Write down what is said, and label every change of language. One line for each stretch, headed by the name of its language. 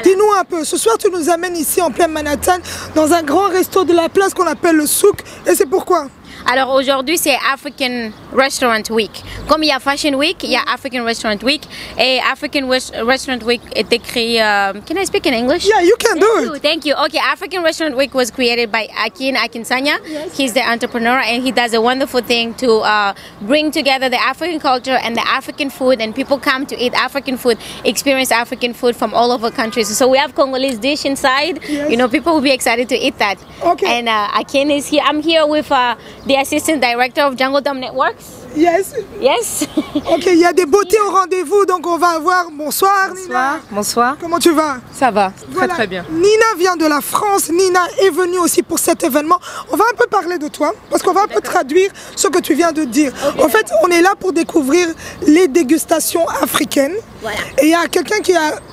French: Dis-nous un peu, ce soir tu nous amènes ici en plein Manhattan dans un grand resto de la place qu'on appelle le Souk. Et c'est pourquoi? Alors aujourd'hui c'est African Restaurant Week. Comme il y a Fashion Week, il y a African Restaurant Week. Et African Restaurant Week était créé...
English: can I speak in English? Yeah, you can do it. Thank you. Okay, African Restaurant Week was created by Akinsanya. Yes. He's the entrepreneur and he does a wonderful thing to bring together the African culture and the African food, and people come to eat African food, experience African food from all over countries. So we have Congolese dish inside. Yes. You know, people will be excited to eat that. Okay. And Akin is here. I'm here with the Assistant Director of Jungle Dome Networks. Yes. Yes.
French: Ok, il y a des beautés au rendez-vous, donc on va avoir... Bonsoir Nina. Bonsoir. Comment tu vas? Ça va, voilà. Très bien. Nina vient de la France, Nina est venue aussi pour cet événement. On va un peu parler de toi, parce qu'on va un peu traduire ce que tu viens de dire. Okay. En fait, on est là pour découvrir les dégustations africaines. Voilà. Et il y a quelqu'un qui a...